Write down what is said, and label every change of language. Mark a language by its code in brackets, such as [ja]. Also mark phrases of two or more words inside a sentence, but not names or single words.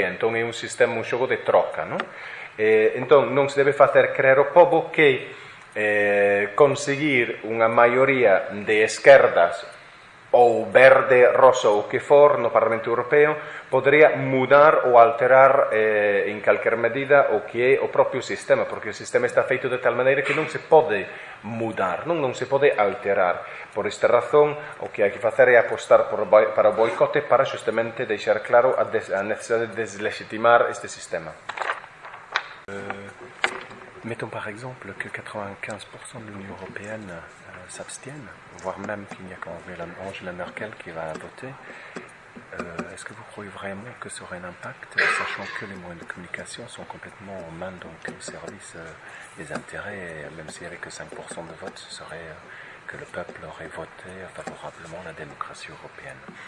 [gl] Entón é un sistema, un xogo de troca, non? Entón non se debe facer creer ao pobo que conseguir unha maioría de esquerdas ou verde, rosa ou que for no Parlamento Europeo podería mudar ou alterar en calquer medida o que é o propio sistema, porque o sistema está feito de tal maneira que non se pode mudar, non se pode alterar. Por esta razón, o que hai que facer é apostar para o boicote para justamente deixar claro a necesidade de deslegitimar este sistema. [fr] Mettons par exemple que 95% de l'Union européenne s'abstiennent, voire même qu'il n'y a qu'Angela Merkel qui va voter. Est-ce que vous croyez vraiment que ça aurait un impact, sachant que les moyens de communication sont complètement en main donc au service des intérêts, et même s'il n'y avait que 5% de vote, ce serait que le peuple aurait voté favorablement la démocratie européenne.